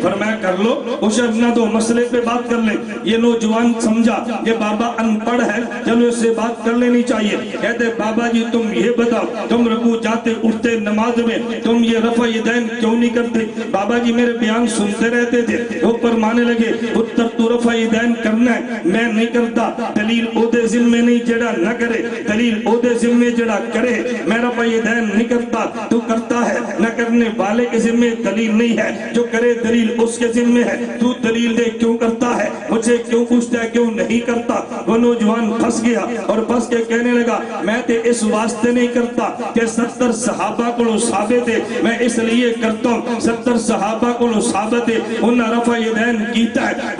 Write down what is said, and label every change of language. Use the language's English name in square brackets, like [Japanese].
[Urdu] فرمایا کر لو, عشر نہ دو, مسئلے پہ بات کر لیں. یہ نوجوان سمجھا یہ بابا ان پڑھ ہے, چلو اس سے بات کر لینی چاہیے. کہتے بابا جی تم یہ بتاؤ, تم رکوع جاتے اٹھتے نماز میں تم یہ رفع یدین کیوں نہیں کرتے؟ بابا جی میرے بیان سنتے رہتے تھے. وہ فرمانے لگے پتر تو رفع یدین کرنا ہے, میں نہیں کرتا. [Punjabi] دلیل اودے ذمے نہیں جڑا نہ کرے, دلیل اودے ذمے جڑا کرے. [Urdu] میں رفع یدین نہیں کرتا, تو کرتا ہے. نہ کرنے والے کے ذمے دلیل نہیں ہے, جو کرے دلیل اس کے ذمے ہے. تو دلیل دے کیوں کرتا ہے, مجھے کیوں پوچھتا ہے کیوں نہیں کرتا؟ وہ نوجوان پھنس گیا اور پھنس کے کہنے لگا میں تے اس واسطے نہیں کرتا کہ 70 صحابہ کو ثابت ہے, میں اس لیے کرتا ہوں 70 صحابہ کو ثابت ہے [Punjabi] انہاں رفع یدین کیتا ہے.